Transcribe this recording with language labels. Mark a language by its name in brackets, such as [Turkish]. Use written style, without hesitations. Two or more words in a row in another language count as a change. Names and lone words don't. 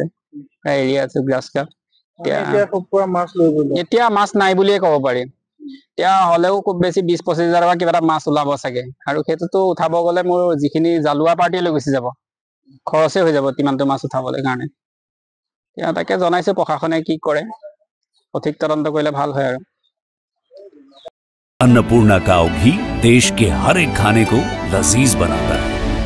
[Assamese] এৰি আছো [English] grass carp. [Assamese] এতিয়া মাছ নাই বুলিয়ে ক'ব পাৰি। এতিয়া হলেও খুব বেছি 20-25 হাজাৰ টকা কিবা এটা মাছ ওলাব চাগে, আৰু সেইটোতো উঠাব গলে মোৰ যিখিনি জালুৱা পাৰ্টি লৈ গুচি যাব, খৰচে হৈ যাব তিমানটো মাছ উঠাবলৈ কাৰণে। এতিয়া তাকে জনাইছো, প্ৰশাসনে কি কৰে সঠিক তদন্ত কৰিলে ভাল হয়। আৰু [Hindi] अन्नपूर्णा काव घी देश के हर एक खाने को लजीज बनाता है।